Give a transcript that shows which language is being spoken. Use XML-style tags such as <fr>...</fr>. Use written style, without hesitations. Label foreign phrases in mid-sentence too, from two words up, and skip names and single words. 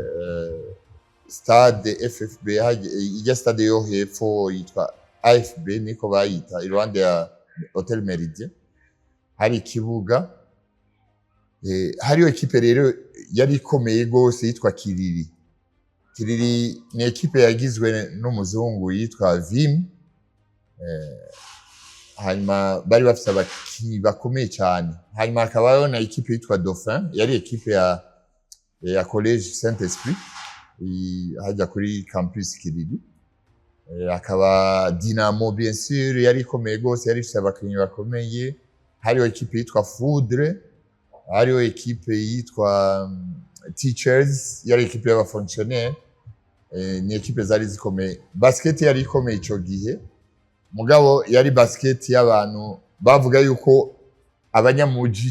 <rw>stade FFB hajya stade yo hepfo yitwa AFB niko bayita iruhande ya Hotel Meridien hari ikibuga hariyo equipe rero yari ikomeye gose yitwa Kiriri ni equipe yagizwe n'umuzungu yitwa Vim hanyuma bari bafite abakinyi bakomeye cyane hanyuma hakabaho na equipe yitwa Dauphin yari equipe ya College Saint-Esprit hajya kuri campus Kiriri akaba Dynamo</rw> <fr>bien sûr</fr> <rw>yari ikomeye gose yari ifite abakinyi bakomeye hariyo equipe yitwa Foudre hariyo equipe yitwa Teachers yari equipe y'abafonctionnaire ni equipe zari zikomeye basket yari ikomeye ico gihe mugabo yari basket y'abantu bavuga yuko abanyamuji</rw>